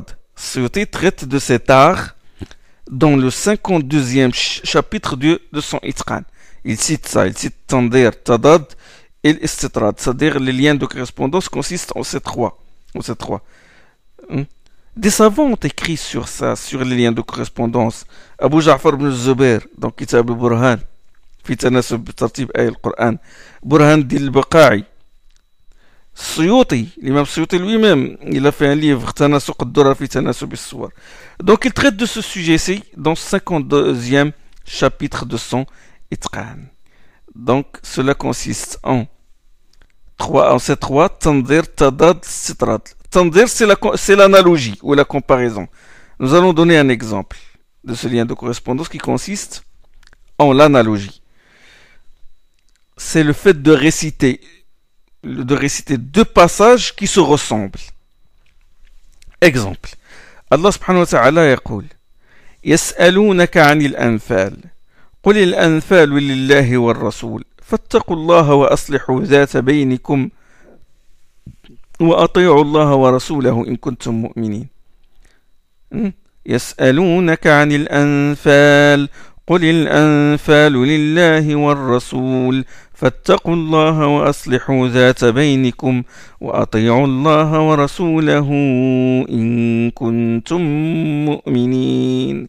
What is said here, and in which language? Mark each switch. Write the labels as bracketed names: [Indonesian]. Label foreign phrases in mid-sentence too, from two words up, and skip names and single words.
[French] Suyuti traite de cet art dans le 52e chapitre de son Itqan. Il cite ça, il cite tanzir, tadad et l'istitrad, c'est-à-dire les liens de correspondance consistent en ces trois. Des savants ont écrit sur ça, sur les liens de correspondance. Abu Ja'far ibn Zubair, dans Kitab al-Burhan, fi tanasub tartib ay al-Qur'an. Burhan al-Baqa'i. Suyuti, l'imam Suyuti lui-même, il a fait un livre, Tanasuq ad-Durar fi tanasub as-Suwar. Donc il traite de ce sujet-ci dans le 52e chapitre de son Itqan. Donc, cela consiste en ces trois, tandir, tadad, sitrad. Tandir, c'est l'analogie ou la comparaison. Nous allons donner un exemple de ce lien de correspondance qui consiste en l'analogie. C'est le fait de réciter deux passages qui se ressemblent. [Arabic] Exemple. الله سبحانه وتعالى يقول يسألونك عن الأنفال قل الأنفال لله والرسول فاتقوا الله وأصلحوا ذات بينكم وأطيعوا الله ورسوله إن كنتم مؤمنين. يسألونك عن الأنفال قل الأنفال لله والرسول فاتقوا الله وأصلحوا ذات بينكم وأطيعوا الله ورسوله إن كنتم مؤمنين.